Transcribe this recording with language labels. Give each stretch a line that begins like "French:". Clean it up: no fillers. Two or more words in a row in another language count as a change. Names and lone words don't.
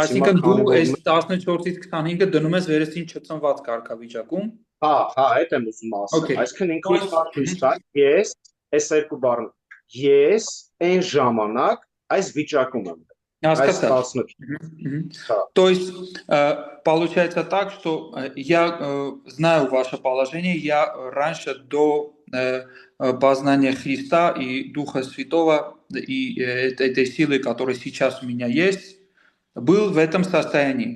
Armenian: Այսինքն դու այս 14-ից 25-ը դնում ես վերստին չծնված կարգավիճակում։ Հա, այդ եմ ուզում ասել։ Այսինքն ինքը ցույց տա, ես այս երկու բառը ես այն ժամանակ այս վիճակում եմ։
Russian: То есть получается так, что я знаю ваше положение, я раньше до познания Христа и Духа Святого и этой силы, которая сейчас у меня есть, был в этом состоянии.